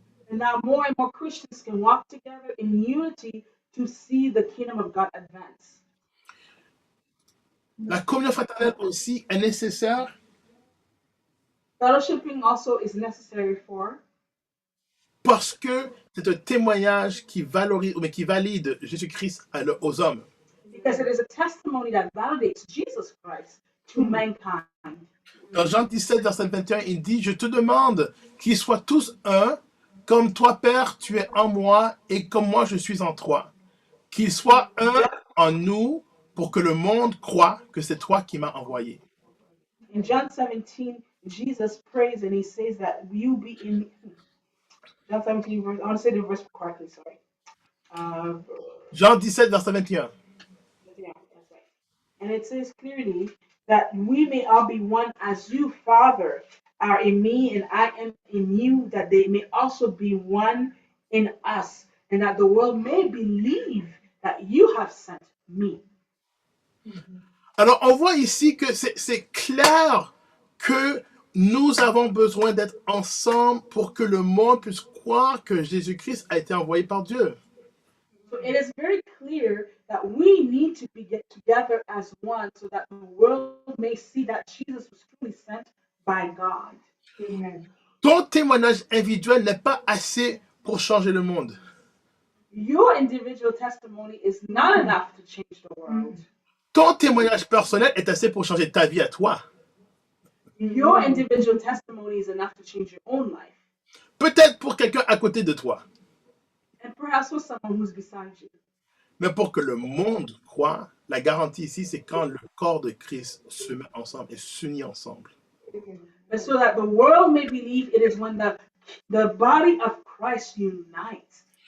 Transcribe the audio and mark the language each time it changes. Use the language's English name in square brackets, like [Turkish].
[English] and now more and more Christians can walk together in unity to see the kingdom of God advance. [French] La communion fraternelle aussi est nécessaire [English] Fellowshipping also is necessary for [French] parce que c'est un témoignage qui valorise, mais qui valide Jésus-Christ aux hommes. [English] because it is a testimony that validates Jesus Christ to mankind. [French] Dans Jean 17, verset 21, il dit, je te demande qu'ils soient tous un, comme toi, Père, tu es en moi et comme moi, je suis en toi. Qu'ils soient un en nous pour que le monde croie que c'est toi qui m'as envoyé. [English] In John 17, Jesus prays and he says that you be in John 17, verse, I want to say the verse correctly, sorry. [French] Jean 17, verset 21. [English] Yeah, that's right. And it says clearly that we may all be one as you, Father, are in me and I am in you, that they may also be one in us, and that the world may believe that you have sent me. [French] Alors, on voit ici que c'est clair que nous avons besoin d'être ensemble pour que le monde puisse croire que Jésus-Christ a été envoyé par Dieu. [English] So it is very clear that we need to be get together as one so that the world may see that Jesus was truly sent by God. Amen. [French] Ton témoignage individuel n'est pas assez pour changer le monde. [English] Your individual testimony is not enough to change the world. [French] Ton témoignage personnel est assez pour changer ta vie à toi. [English] Your individual testimony is enough to change your own life. [French] Peut-être pour quelqu'un à côté de toi. [English] And perhaps for someone who's beside you. [French] Mais pour que le monde croie, la garantie ici, c'est quand le corps de Christ se met ensemble et s'unit ensemble. [English] But so that the world may believe, it is when the body of Christ unites.